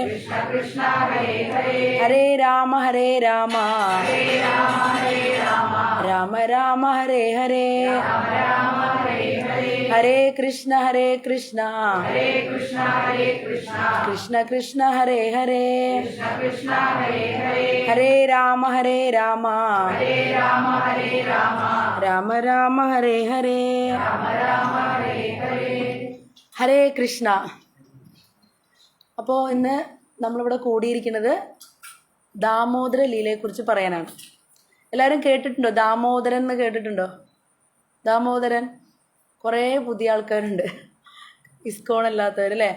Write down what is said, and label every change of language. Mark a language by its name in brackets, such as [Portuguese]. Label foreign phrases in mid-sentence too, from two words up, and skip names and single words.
[Sanskrit] हरे राम राम राम हरे हरे हरे कृष्ण कृष्ण कृष्ण हरे हरे हरे राम राम राम हरे हरे हरे कृष्ण. [Malayalam] അപ്പോൾ ഇന്ന് നമ്മളിവിടെ കൂടിയിരിക്കുന്നത് ദാമോദര ലീലയെക്കുറിച്ച് പറയാനാണ്. എല്ലാവരും കേട്ടിട്ടുണ്ടോ? ദാമോദരൻ എന്ന് കേട്ടിട്ടുണ്ടോ? ദാമോദരൻ കുറേ പുതിയ ആൾക്കാരുണ്ട്, ഇസ്കോൺ അല്ലാത്തവർ അല്ലേ.